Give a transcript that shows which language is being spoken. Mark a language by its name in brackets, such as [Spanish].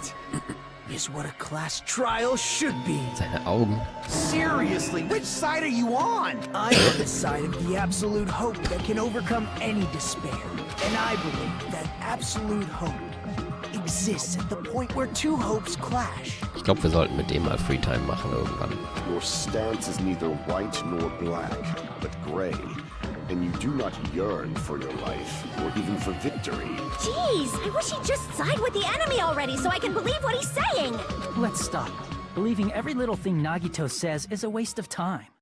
[English] That is what a class trial should be. [German] Seine Augen. [English] Seriously, which side are you on? I'm on the side of the absolute hope that can overcome any despair. And I believe that absolute hope exists at the point where two hopes clash. [German] Ich glaube, wir sollten mit dem mal Freetime machen irgendwann. [English] Your stance is neither white nor black, but gray. And you do not yearn for your life, or even for victory. Jeez, I wish he'd just side with the enemy already so I can believe what he's saying. Let's stop. Believing every little thing Nagito says is a waste of time.